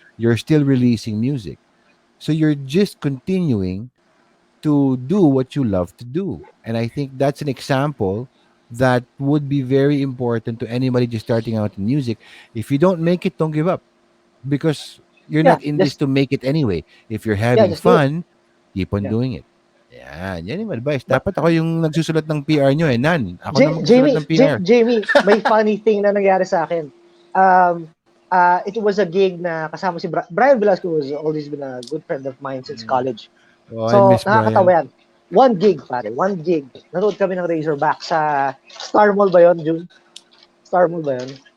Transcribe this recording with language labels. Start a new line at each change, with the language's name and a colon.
English: You're still releasing music. So you're just continuing to do what you love to do. And I think that's an example that would be very important to anybody just starting out in music. If you don't make it, don't give up. Because you're not in this to make it anyway. If you're having fun, keep on doing it.
Filipino: Yan yung advice. Dapat ako yung nagsusulat ng PR nyo Nan. Ako na magsusulat ng PR. Jamie, may
English: funny thing
Filipino: na nangyari sa akin.
English: It was a gig
Filipino: na kasama si
English: Brian Velasco has always been a good friend of mine since college.
Filipino: So, nakakatawa yan.
English: One gig.
Filipino: Nanood kami ng Razorback sa Star Mall ba yun, June? Star Mall ba yun?